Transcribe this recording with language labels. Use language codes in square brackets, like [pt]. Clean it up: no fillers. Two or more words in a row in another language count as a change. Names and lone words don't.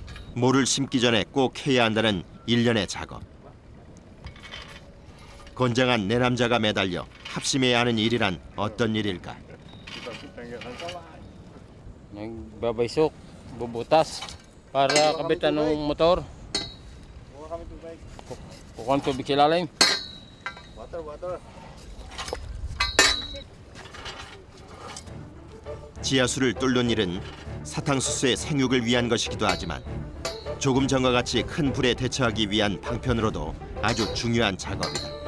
[ko] 모를 심기 전에 꼭 해야 한다는 일련의 작업. 건장한 내 남자가 매달려 합심해야 하는 일이란 어떤 일일까? [tl] Nagbabaysok, bubutas para kabitan ng motor. Kukuha ng tubig ilalim. [ko] 지하수를 뚫는 일은 사탕수수의 생육을 위한 것이기도 하지만 조금 전과 같이 큰 불에 대처하기 위한 방편으로도 아주 중요한 작업이다.